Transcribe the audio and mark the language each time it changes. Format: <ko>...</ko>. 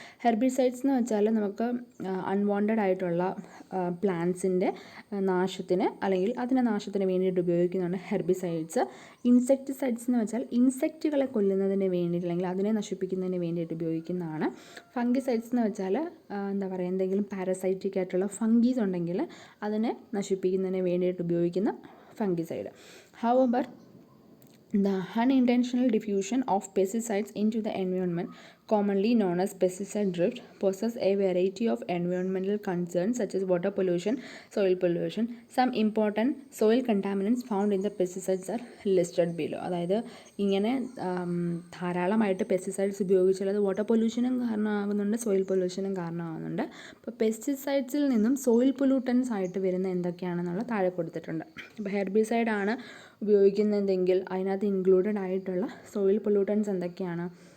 <ml>Herbicides എന്ന് വെച്ചാൽ നമുക്ക് അൺവാണ്ടഡ് ആയിട്ടുള്ള പ്ലാന്റ്സിൻ്റെ നാശത്തിന് അല്ലെങ്കിൽ അതിൻ്റെ നാശത്തിന് വേണ്ടിയിട്ട് ഉപയോഗിക്കുന്നതാണ് ഹെർബിസൈഡ്സ്. ഇൻസെക്ടിസൈഡ്സ് എന്ന് വെച്ചാൽ ഇൻസെക്റ്റുകളെ കൊല്ലുന്നതിന് വേണ്ടിയിട്ട് അല്ലെങ്കിൽ അതിനെ നശിപ്പിക്കുന്നതിന് വേണ്ടിയിട്ട് ഉപയോഗിക്കുന്നതാണ്. ഫംഗിസൈഡ്സ് എന്ന് വെച്ചാൽ എന്തെങ്കിലും പാരസൈറ്റിക് ആയിട്ടുള്ള ഫംഗീസ് ഉണ്ടെങ്കിൽ അതിനെ നശിപ്പിക്കുന്നതിന് വേണ്ടിയിട്ട് ഉപയോഗിക്കുന്ന fungicide.</ml> <en>However, the unintentional diffusion of pesticides into the environment, commonly known as pesticide drift, poses a variety of environmental concerns such as water pollution, soil pollution. Some important soil contaminants found in the pesticides are listed below.</en> <ml>അതായത് ഇങ്ങനെ ധാരാളമായിട്ട് pesticides ഉപയോഗിച്ചാൽ അത് water പൊല്യൂഷനും കാരണമാകുന്നുണ്ട്, soil പൊല്യൂഷനും കാരണമാകുന്നുണ്ട്. അപ്പോൾ പെസ്റ്റിസൈഡ്സിൽ നിന്നും soil pollutants ആയിട്ട് വരുന്ന എന്തൊക്കെയാണെന്നുള്ള താഴെ കൊടുത്തിട്ടുണ്ട്. ഇപ്പോൾ ഹെർബിസൈഡാണ് ഉപയോഗിക്കുന്നതെങ്കിൽ അതിനകത്ത് ഇൻക്ലൂഡഡ് ആയിട്ടുള്ള സോയിൽ പൊല്യൂട്ടൻസ് എന്തൊക്കെയാണ്?</ml>